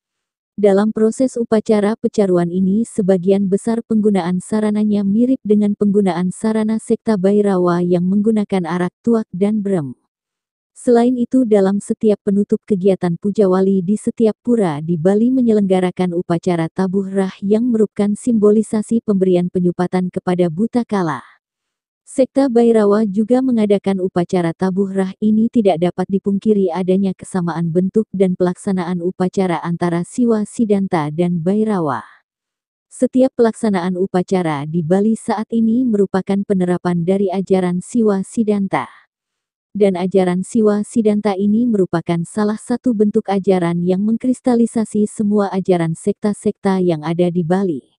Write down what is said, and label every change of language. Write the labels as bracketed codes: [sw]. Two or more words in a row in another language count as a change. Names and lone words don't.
[id] Dalam proses upacara pecaruan ini sebagian besar penggunaan sarananya mirip dengan penggunaan sarana sekta Bhairawa yang menggunakan arak, tuak, dan brem. Selain itu dalam setiap penutup kegiatan puja wali di setiap pura di Bali menyelenggarakan upacara tabuh rah yang merupakan simbolisasi pemberian penyupatan kepada buta kala. Sekta Bhairawa juga mengadakan upacara tabuh rah ini tidak dapat dipungkiri adanya kesamaan bentuk dan pelaksanaan upacara antara Siwa Siddhanta dan Bhairawa. Setiap pelaksanaan upacara di Bali saat ini merupakan penerapan dari ajaran Siwa Siddhanta. Dan ajaran Siwa Siddhanta ini merupakan salah satu bentuk ajaran yang mengkristalisasi semua ajaran sekta-sekta yang ada di Bali.